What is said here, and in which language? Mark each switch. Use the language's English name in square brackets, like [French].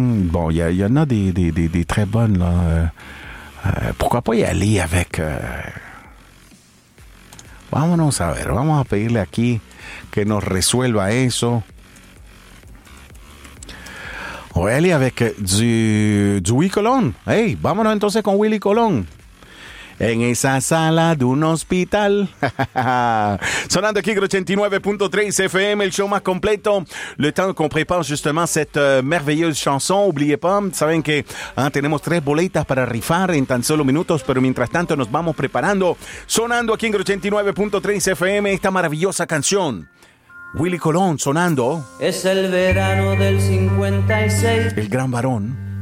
[French] Bon, il y en a des très bonnes là. Pourquoi pas y aller avec. [Spanish] Vámonos a ver. Vamos a pedirle aquí. Que nos resuelva eso. [French] On va aller avec du Willy Colón. [Spanish] Hey, vámonos entonces con Willy Colón. En esa sala de un hospital. Sonando aquí, 89.3 FM, el show más completo. [French] Le temps qu'on prépare justement cette merveilleuse chanson. Oubliez pas, [Spanish] saben que tenemos tres boletas para rifar en tan solo minutos, pero mientras tanto nos vamos preparando. Sonando aquí en 89.3 FM esta maravillosa canción. Willy Colón sonando. Es el verano del 56. El gran varón.